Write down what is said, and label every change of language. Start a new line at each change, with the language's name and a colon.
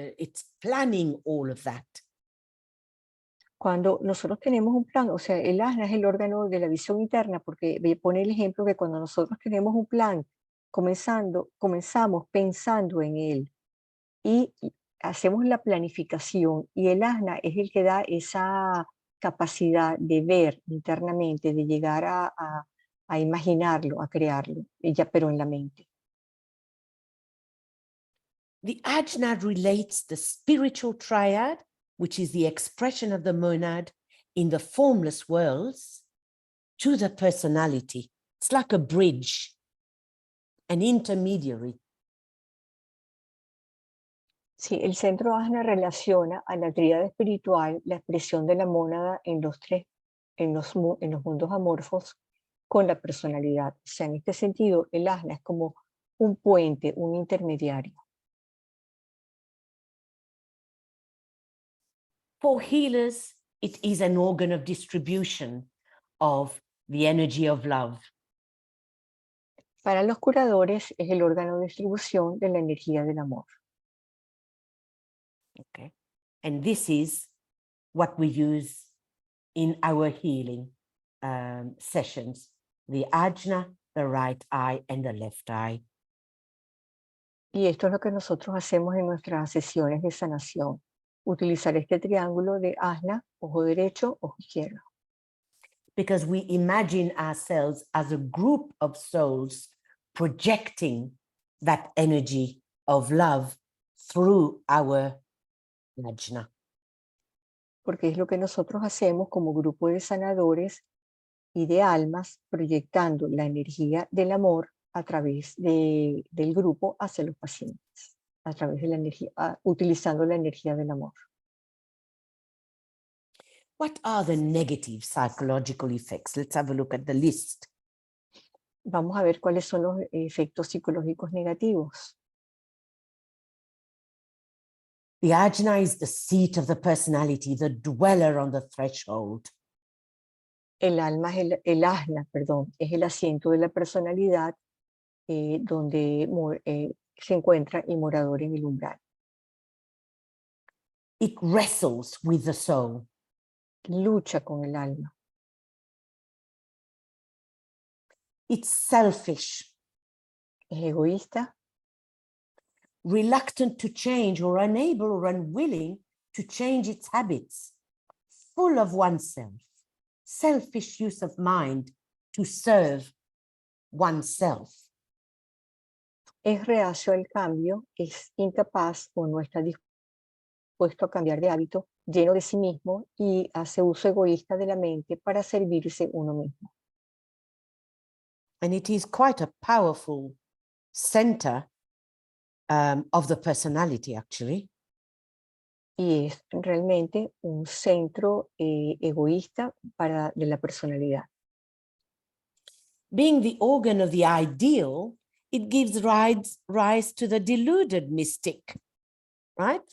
English: It's planning all of that.
Spanish: Cuando nosotros tenemos un plan, o sea, el asna es el órgano de la visión interna, porque pone el ejemplo que cuando nosotros tenemos un plan, comenzamos pensando en él y hacemos la planificación, y el asna es el que da esa capacidad de ver internamente, de llegar a imaginarlo, a crearlo, pero en la mente.
English: The ajna relates the spiritual triad, which is the expression of the monad in the formless worlds, to the personality. It's like a bridge, an intermediary.
Spanish: Sí, el centro asna relaciona a la tríada espiritual la expresión de la mónada en los mundos amorfos con la personalidad. O sea, en este sentido, el asna es como un puente, un intermediario.
English: For healers, it is an organ of distribution of the energy of love.
Spanish: Para los curadores es el órgano de distribución de la energía del amor.
English: Okay. And this is what we use in our healing sessions, the ajna, the right eye, and the left eye.
Spanish: Y esto es lo que nosotros hacemos en nuestras sesiones de sanación. Utilizar este triángulo de asna, ojo derecho, ojo izquierdo.
English: Because we imagine ourselves as a group of souls projecting that energy of love through our yajna.
Spanish: porque es lo que nosotros hacemos como grupo de sanadores y de almas, proyectando la energía del amor a través del grupo hacia los pacientes, a través de la energía, utilizando la energía del amor.
English: What are the negative psychological effects? Let's have a look at the list.
Spanish: Vamos a ver cuáles son los efectos psicológicos negativos.
English: The ajna is the seat of the personality, the dweller on the threshold.
Spanish: El alma es el ajna, perdón, es el asiento de la personalidad donde se encuentra el morador en el umbral.
English: It wrestles with the soul.
Spanish: Lucha con el alma.
English: It's selfish,
Spanish: Es egoísta,
English: reluctant to change or unable or unwilling to change its habits, full of oneself, selfish use of mind to serve oneself.
Spanish: es reacio al cambio, es incapaz o no está dispuesto a cambiar de hábito, lleno de sí mismo y hace uso egoísta de la mente para servirse uno mismo.
English: And it is quite a powerful center of the personality, actually.
Spanish: Y es realmente un centro egoísta de la personalidad.
English: Being the organ of the ideal, it gives rise to the deluded mystic, right?